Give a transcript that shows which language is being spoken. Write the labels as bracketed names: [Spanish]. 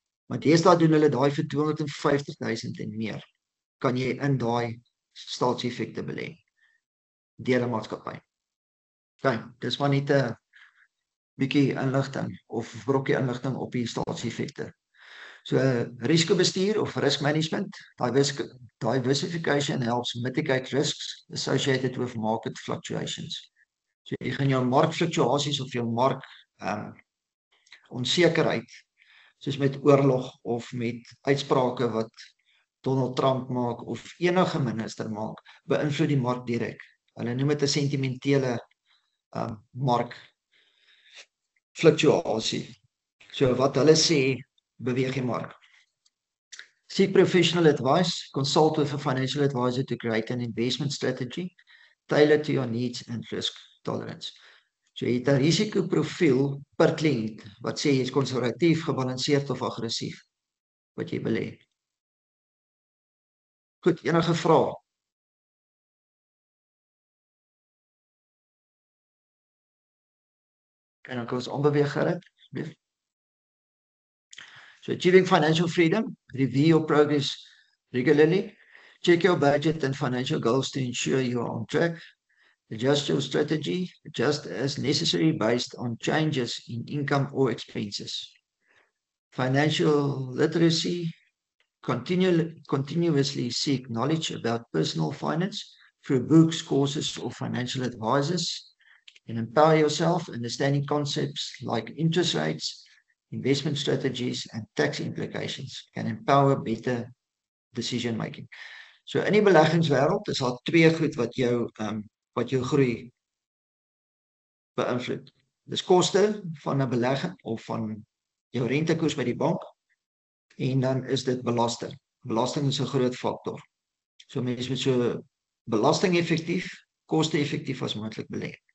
[Afrikaans] Maar deesdae doen hulle daai vir 250.000 en meer. Kan jy in daai staatseffekte belê deur 'n maatskappy. Okay, dis maar net 'n bietjie inligting of brokkie inligting op die staatseffekte. So risikobestuur of [English] risk management, diversification helps mitigate risks associated with market fluctuations. [Afrikaans] So jy gaan jou markfluktuasies of jou mark onsekerheid, soos met oorlog of met uitsprake wat Donald Trump maak of enige minister maak, beïnvloed die mark direk. Hulle noem dit 'n sentimentele markfluktuasie. So wat hulle sê, beweeg die mark. [English] Seek professional advice. Consult with a financial advisor to create an investment strategy tailored to your needs and risk tolerance. [Afrikaans] So jy het 'n risikoprofiel per kliënt wat sê jy is konservatief, gebalanseerd of aggressief wat jy belê. Goed, enige vrae? En dan kan ons aanbeweeg gerad. [English] So achieving financial freedom, review your progress regularly, check your budget and financial goals to ensure you are on track, adjust your strategy, adjust as necessary based on changes in income or expenses. Financial literacy, continuously seek knowledge about personal finance through books, courses or financial advisors, and empower yourself understanding concepts like interest rates, investment strategies and tax implications can empower better decision making. [Afrikaans] So in die beleggingswêreld is daar twee goed wat jou groei beïnvloed. Dis koste van 'n belegging of van jou rentekoers by die bank en dan is dit belasting. Belasting is 'n groot faktor. So mense moet so belasting effektief, koste effektief as moontlik belê.